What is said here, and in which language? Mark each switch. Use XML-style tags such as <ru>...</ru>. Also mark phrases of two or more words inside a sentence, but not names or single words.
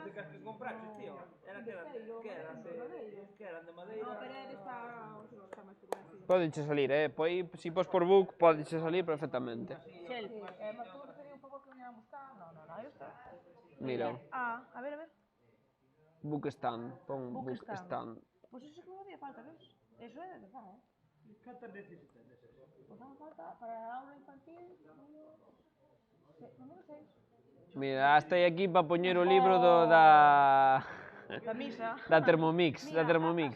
<gl>Pero que compraches, tío? Eran que eran de madeira? No, pero é desta... está máis fotografía. Podeche salir, pois, si pos por book, podeche salir perfectamente. Selfie. Mas tú quería un pouco que me iban a buscar. No, aí está. Mira. A ver.</gl> <en>Book stand, pon book stand.</en> <gl>Pois eso que me había falta, ves? Eso é de verdad, Cantas necesitas deses? Pois me falta para a aula infantil... Número 6. Mira, hasta aí aquí para poñer o libro da misa. Da Thermomix, da Thermomix.</gl>